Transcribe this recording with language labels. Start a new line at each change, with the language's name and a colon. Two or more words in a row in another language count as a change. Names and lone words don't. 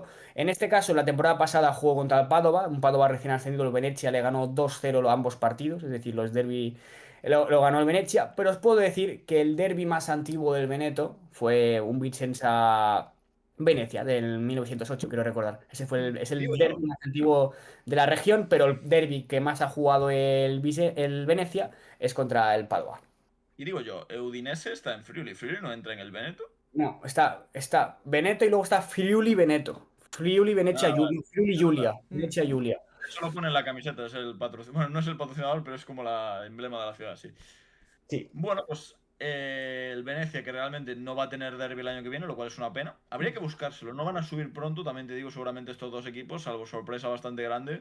Spanish: En este caso, la temporada pasada jugó contra el Padova, un Padova recién ascendido, el Venezia le ganó 2-0 ambos partidos, es decir, los derbi lo ganó el Venezia, pero os puedo decir que el derbi más antiguo del Veneto fue un Vicenza Venecia del 1908, quiero recordar. Es Digo el yo. derbi más antiguo de la región, pero el derbi que más ha jugado el Venecia es contra el Padua. Y digo yo, Udinese está en Friuli. ¿Friuli no entra en el Veneto? No, está Veneto y luego está Friuli Veneto. Friuli Venezia Ah, vale. Friuli Es verdad. Giulia. Mm. Venezia Giulia. Eso lo pone en la camiseta, es el patrocinador. Bueno, no es el patrocinador, pero es como la emblema de la ciudad, sí. Sí. Bueno, pues El Venecia, que realmente no va a tener derbi el año que viene, lo cual es una pena. Habría que buscárselo. No van a subir pronto, también te digo, seguramente estos dos equipos, salvo sorpresa bastante grande.